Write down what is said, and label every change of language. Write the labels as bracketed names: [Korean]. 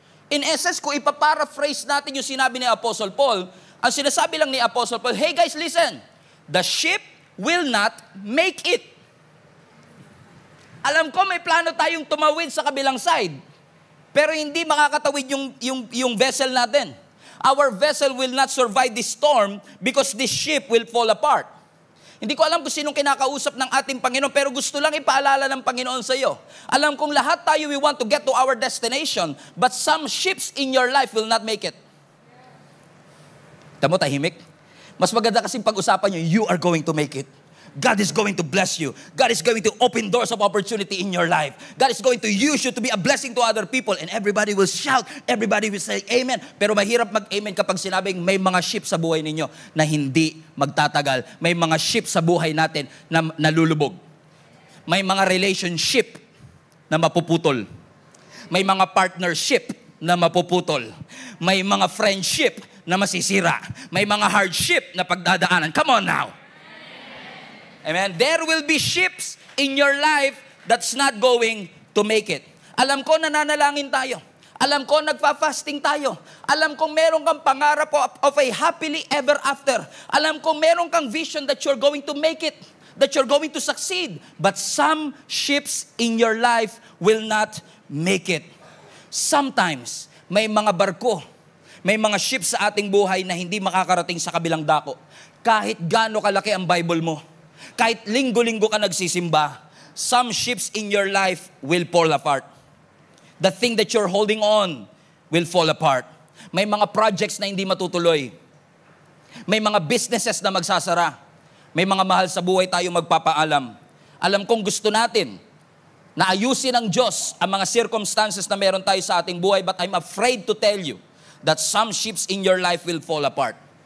[English] In essence, [Filipino] kung ipaparaphrase natin yung sinabi ni Apostle Paul, ang sinasabi lang ni Apostle Paul, [English] hey guys, listen, the ship will not make it. [Filipino] Alam ko may plano tayong tumawid sa kabilang side, pero hindi makakatawid yung vessel natin. [English] Our vessel will not survive this storm because this ship will fall apart. [Filipino] Hindi ko alam kung sinong kinakausap ng ating Panginoon, pero gusto lang ipaalala ng Panginoon sa iyo. Alam kong lahat tayo [English] we want to get to our destination, but some ships in your life will not make it. [Filipino] Tamo tahimik? Mas maganda kasi pag-usapan nyo, [English] you are going to make it. God is going to bless you. God is going to open doors of opportunity in your life. God is going to use you to be a blessing to other people. And everybody will shout. Everybody will say, Amen. [Filipino] Pero mahirap mag-amen kapag sinabing may mga ship sa buhay ninyo na hindi magtatagal. May mga ship sa buhay natin na nalulubog. May mga relationship na mapuputol. May mga partnership na mapuputol. May mga friendship na masisira. May mga hardship na pagdadaanan. [English] Come on now. Amen. There will be ships in your life that's not going to make it. [Filipino] Alam ko, nananalangin tayo. Alam ko, nagpa-fasting tayo. Alam ko, meron kang pangarap [English] of a happily ever after. [Filipino] Alam ko, meron kang [English] vision that you're going to make it, that you're going to succeed. But some ships in your life will not make it. [Filipino] Sometimes, may mga barko, may mga ships sa ating buhay na hindi makakarating sa kabilang dako. Kahit gaano kalaki ang Bible mo, kahit linggo-linggo ka nagsisimba, [English] some ships in your life will fall apart. The thing that you're holding on will fall apart. [Filipino] May mga projects na hindi matutuloy. May mga businesses na magsasara. May mga mahal sa buhay tayo magpapaalam. Alam kong gusto natin na ayusin ng Diyos ang mga circumstances na meron tayo sa ating buhay, [English] but I'm afraid to tell you that some ships in your life will fall apart.